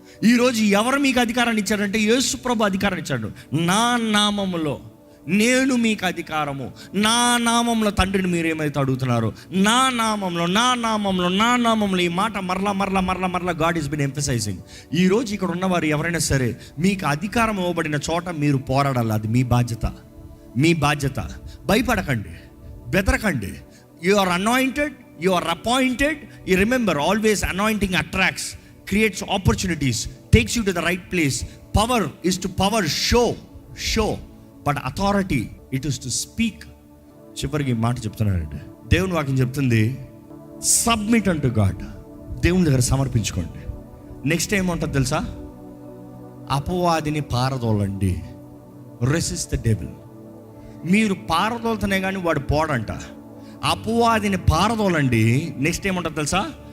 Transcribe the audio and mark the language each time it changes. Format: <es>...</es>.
<te>ఈరోజు ఎవరు మీకు అధికారాన్ని ఇచ్చారంటే యేసు ప్రభు అధికారం ఇచ్చాడు. నా నామములో నేను మీకు అధికారము, నా నామంలో తండ్రిని మీరు ఏమైతే అడుగుతున్నారో, నా నామంలో నా నామంలో నా నామంలో. ఈ మాట మరలా</te> <en>God is been emphasising.</en> <te>ఈరోజు ఇక్కడ ఉన్నవారు ఎవరైనా సరే మీకు అధికారం ఇవ్వబడిన చోట మీరు పోరాడాలి. అది మీ బాధ్యత, మీ బాధ్యత. భయపడకండి, బెదరకండి.</te> <en>You are anointed, you are appointed. You remember, always anointing attracts, creates opportunities, takes you to the right place. Power is to power show, but authority it is to speak.</en> <te>చివరికి మాట చెప్తున్నానండి, దేవుని వాక్యం చెప్తుంది</te> <en>Submit unto God.</en> <te>దేవుని దగ్గర సమర్పించుకోండి. Next ఏముంటుంది తెలుసా? అపవాదిని పారదోలండి.</te> <en>Resist the devil.</en> <te>మీరు పారదోలుతనే కానీ వాడు పోడంట. అపవాదిని పారదోలండి. నెక్స్ట్ ఏమంటారు తెలుసా?</te>